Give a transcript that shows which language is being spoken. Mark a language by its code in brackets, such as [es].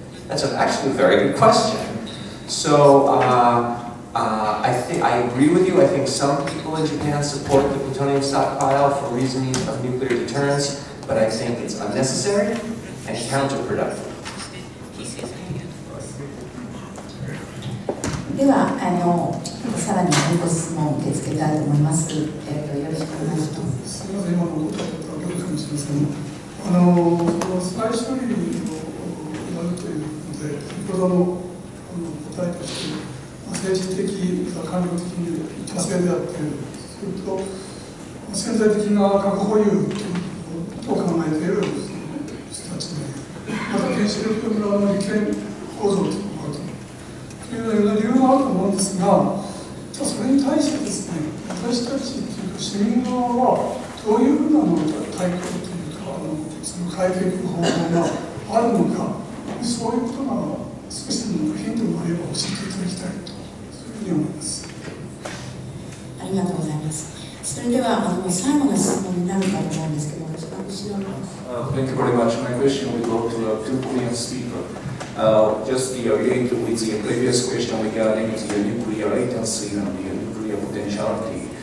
[en] That's actually a very good question. So I agree with you. I think some people in Japan support the plutonium stockpile for reasons of nuclear deterrence, but I think it's unnecessary and counterproductive. [ja] ではさらにご質問を受け付けたいと思います。よろしくお願いします。すみません、今のことはどうかもしれません。再処理をやるというので、先ほどの答えとして、政治的、官僚的に多勢であって、それと潜在的な核保有と考えている人たちで、また原子力村の利権構造というのがあるというような理由があると思うんですが、それに対してですね、私たちというか市民側はどういうふうな対抗というか、その変えていく方法があるのか、そういうことなの少しでもヒントがあれば教えていただきたいと、そういうふうに思います。ありがとうございます。それでは最後の質問になるかと思うんですけど、後ろの。 [en] Thank you very much. My question will go to two Korean speakers. Just related with the previous question regarding the nuclear latency and the nuclear potentiality.